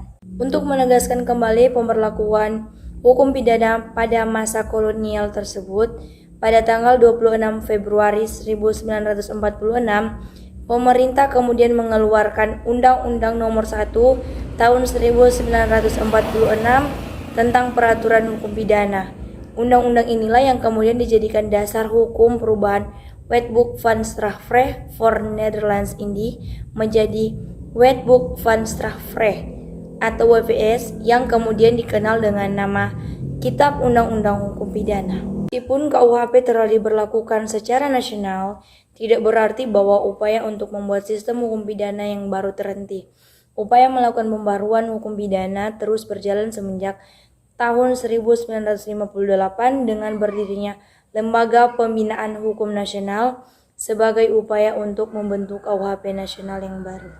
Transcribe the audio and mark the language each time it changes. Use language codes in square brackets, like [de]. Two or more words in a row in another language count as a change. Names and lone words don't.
[id] Untuk menegaskan kembali pemberlakuan hukum pidana pada masa kolonial tersebut, pada tanggal 26 Februari 1946, pemerintah kemudian mengeluarkan Undang-Undang Nomor 1 Tahun 1946 tentang Peraturan Hukum Pidana. Undang-undang inilah yang kemudian dijadikan dasar hukum perubahan Wetboek van Strafrecht voor Nederlands-Indië menjadi Wetboek van Strafrecht atau WVS yang kemudian dikenal dengan nama Kitab Undang-Undang Hukum Pidana. Meskipun KUHP telah diberlakukan secara nasional, tidak berarti bahwa upaya untuk membuat sistem hukum pidana yang baru terhenti. Upaya melakukan pembaruan hukum pidana terus berjalan semenjak tahun 1958 dengan berdirinya Lembaga Pembinaan Hukum Nasional sebagai upaya untuk membentuk KUHP nasional yang baru.